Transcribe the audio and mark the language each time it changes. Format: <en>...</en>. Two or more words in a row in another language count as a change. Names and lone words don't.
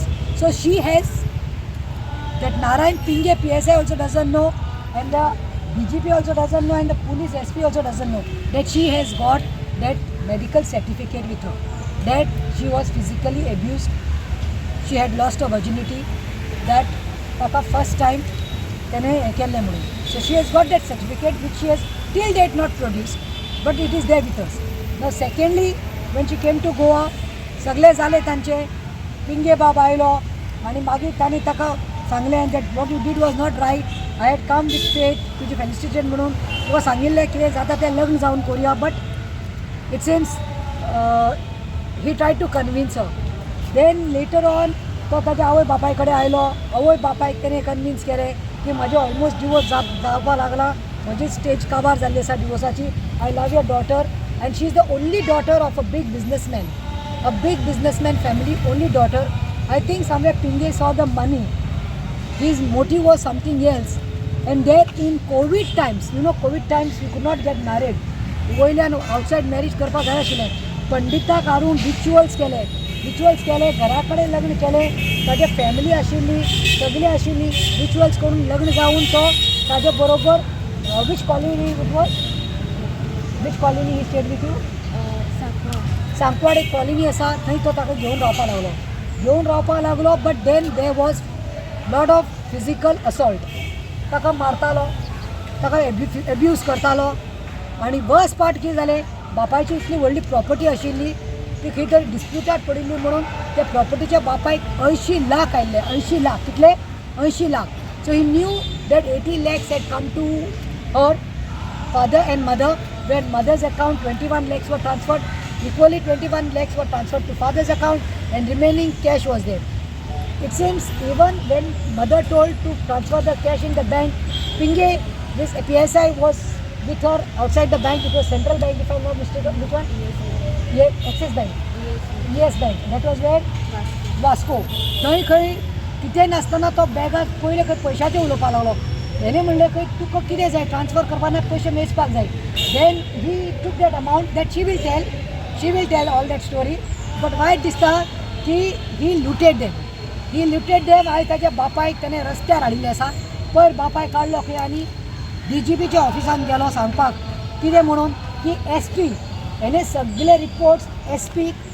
<en>So she has, that Narayan Pinge PSI also doesn't know and the DGP also doesn't know and the police SP also doesn't know that she has got that medical certificate with her, that she was physically abused. She had lost her virginity, that Papa first time</en> <kok>तेणें हें केल्लें म्हणून.</kok> <en>So she has got that certificate which she has till date not produced, but it is there with us. Now secondly, when she came to Goa,</en> <kok>सगळें जालें तांचें, पिंगे बाब आयलो आनी मागीर ताणें ताका सांगलें</kok> <en>that what you did was not right. I had come with faith,</en> <kok>तुजी फेलिसिटेशन म्हणून तुका सांगिल्लें कितें जाता तें लग्न जावन करुया,</kok> <en>but it seems he tried to convince her. then later on</en> <kok>तो ताज्या आवय बापाय कडेन आयलो. आवय बापायक तेणें कन्विन्स केलें की म्हाजें</kok> <en>almost divorce</en> <kok>जावपाक लागला, म्हजी स्टेज काबार जाल्ली आसा डिवोर्साची.</kok> <en>I love your daughter and she is the only daughter of a big businessman family, only daughter. I think somewhere Pinge saw the money, his motive was something else. And there in Covid times, you know Covid times we could not get married.</en> <kok>वयल्यान</kok> <en>outside marriage</en> <kok>करपाक जाय आशिल्लें. पंडिताक हाडून रिच्युअल्स केले, घरा कडेन लग्न केलें. ताजे फॅमिली आशिल्ली, सगळीं आशिल्लीं. रिच्युअल्स करून लग्न जावन तो ताजे बरोबर</kok> <en>which colony he stayed with you?</en> <kok>सांकवाड एक कॉलनी आसा थंय तो ताका घेवन रावपाक लागलो</kok> <en>but then there was lot of physical assault</en> <kok>ताका मारतालो ताका एब्यूज करतालो आनी</kok> <en>worst part</en> <kok>कितें जालें बापायची इतली व्हडली प्रॉपर्टी आशिल्ली ती खंय तरी डिस्प्युटाट पडिल्ली म्हणून त्या प्रॉपर्टीच्या बापायक 80 लाख</kok> <en>आयिल्ले 80 लाख कितले 80 लाख so he knew that 80 lakhs had come to her father and mother where mother's account 21 lakhs were transferred equally 21 lakhs were transferred to father's account and remaining cash was there. It seems even when mother told to transfer the cash in the bank, Pinge, this PSI was with her outside the bank. It was Central Bank if I'm not mistaken. Which one? Yeah, Axis Bank. Yes Bank. That was where? Vasco.</en> <kok>थंय खंय कितें नासतना तो बॅगात पयले खंय पयशांचें उलोवपाक लागलो हेणे म्हणलें खंय तुका कितें जाय ट्रान्सफर करपाक पयशे मेजपाक जाय</kok> <en>then he took that amount that she will tell all that story but</en> <kok>वायट दिसता की</kok> <en>he looted them</en> <kok>आयज ताच्या बापायक ताणें रस्त्यार हाडिल्लें आसा पयर बापाय काडलो खंय आनी DGPच्या ऑफिसान गेलो सांगपाक कितें म्हणून की SP हेणे सगळे रिपोर्ट्स SP</kok>